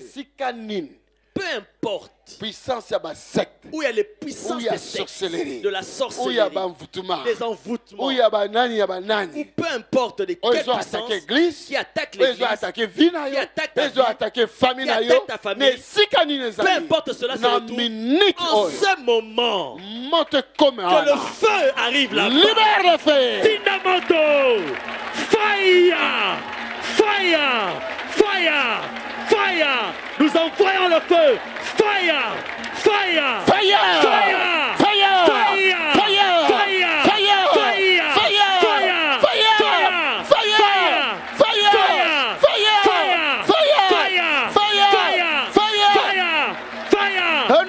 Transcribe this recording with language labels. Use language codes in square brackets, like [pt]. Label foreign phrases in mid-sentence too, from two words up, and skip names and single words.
[fr] Peu importe où il y a les puissances de la sorcellerie, des envoûtements, ou peu importe de quelle puissance qui attaque l'église, qui attaque ta vie, qui attaque ta famille, peu importe cela, c'est le tout. En ce moment, que le feu arrive là-bas. Libère le feu. [en] Tindamoto, fire, fire, fire, fire. [fr] Nous envoyons le feu. [en] Fire, fire, fire, fire, fire, fire, fire, fire, fire, fire, fire, fire, fire, fire, fire, fire, fire, fire,